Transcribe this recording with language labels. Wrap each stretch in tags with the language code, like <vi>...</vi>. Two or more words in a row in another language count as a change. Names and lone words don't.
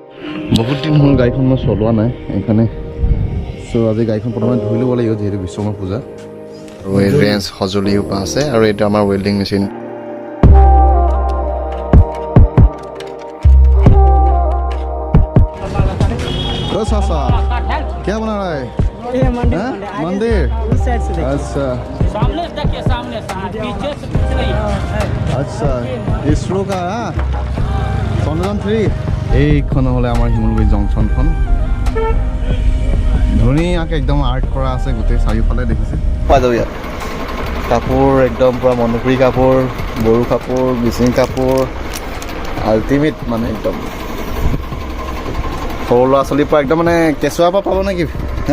<as>বহুত দিন হ'ল গাড়ীখন মই চলোৱা নাই সেইকাৰণে চ' আজি গাড়ীখন প্ৰথমে ধুই ল'ব লাগিব যিহেতু বিশ্বকৰ্মা পূজা আৰু এই ৰেঞ্জ সঁজুলি সোপা আছে আৰু এইটো আমাৰ ৱেল্ডিং মেচিন</as> <hi>क्या बना रहा है मंदिर अच्छा सामने देखिए सामने पीछे से कुछ नहीं अच्छा इसरो का चंद्रयान 3</hi> <as>এইখন হলে আমাৰ হিমলগুৰি জংচনখন ধুনীয়াকৈ একদম আৰ্ট কৰা আছে গোটেই চাৰিওফালে দেখিছে পোৱা যাব ইয়াত কাপোৰ একদম পুৰা মণিপুৰী কাপোৰ বড়ো কাপোৰ মিচিং কাপোৰ আল্টিমেট মানে একদম সৰু ল'ৰা ছোৱালীৰ পৰা একদম মানে কেঁচুৱাৰ পৰা পাব নেকি হে</as>